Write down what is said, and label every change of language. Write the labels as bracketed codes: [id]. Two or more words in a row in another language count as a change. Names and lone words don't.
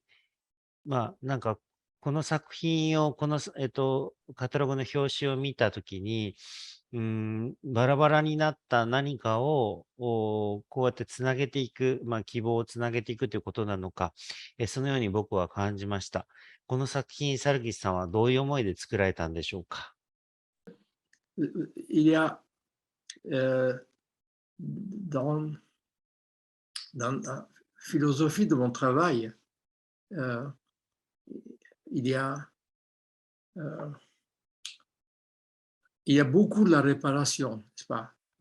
[ja] なんか、この作品を、この、カタログの表紙を見たときに、バラバラになった何かを、こうやってつなげていく、希望をつなげていくということなのか、そのように僕は感じました。この作品、サルギスさんはどういう思いで作られたんでしょうか？ [fr] Il y a dans la philosophie de mon travail, il y a beaucoup de la réparation, n'est-ce pas?